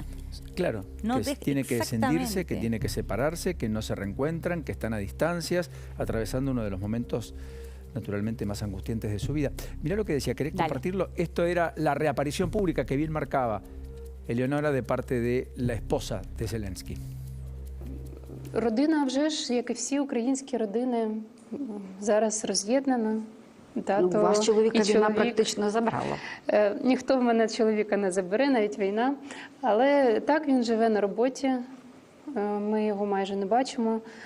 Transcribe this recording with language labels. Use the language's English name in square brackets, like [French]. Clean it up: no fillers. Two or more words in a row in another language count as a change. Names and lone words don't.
[Spanish] Claro, que tiene que descendirse, que tiene que separarse, que no se reencuentran, que están a distancias, atravesando uno de los momentos naturalmente más angustiantes de su vida. Mirá lo que decía, ¿querés compartirlo? Esto era la reaparición pública que bien marcaba Eleonora de parte de la esposa de Zelensky. [Ukrainian] Родина, вже ж, як і всі українські родини, зараз роз'єднана. Тато, ваш чоловіка війна чоловік практично забрала. Ніхто в мене чоловіка не забере, навіть війна. Але так, він живе на роботі, ми його майже не бачимо.